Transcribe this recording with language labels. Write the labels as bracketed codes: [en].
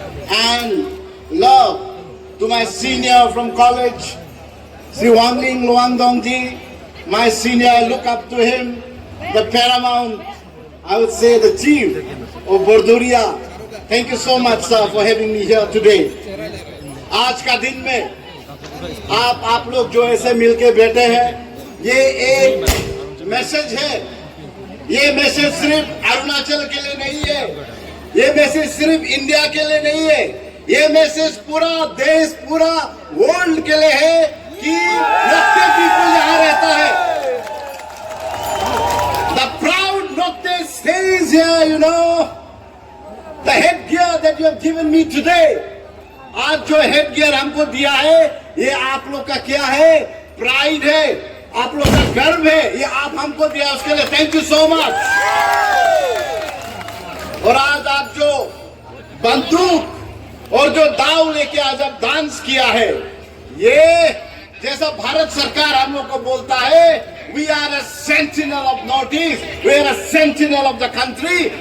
[en] and love to my senior from college, Sri Wangling Luangdong ji, my senior. I look up to him, the paramount, I would say the chief of Borduria. Thank you so much, sir, for having me here today. [hi] आज का दिन में आप लोग जो ऐसे मिलके बैठे हैं, ये एक मैसेज है। ये मैसेज सिर्फ अरुणाचल के लिए नहीं है, ये मैसेज सिर्फ इंडिया के लिए नहीं है, ये मैसेज पूरा देश, पूरा वर्ल्ड के लिए है कि नोक्ते पीपल यहाँ रहता है। [en] The proud Nokte stays here, you know. The headgear that you have given me today, [hi] आज जो हेडगियर हमको दिया है, ये आप लोग का क्या है? प्राइड है, आप लोग का गर्व है, ये आप हमको दिया, उसके लिए [en] Thank you so much. [hi] और आज आप जो बंदूक और जो दाव लेके आज आप डांस किया है, ये जैसा भारत सरकार हम लोग को बोलता है, [en] We are a sentinel of North East, we are a sentinel of the country.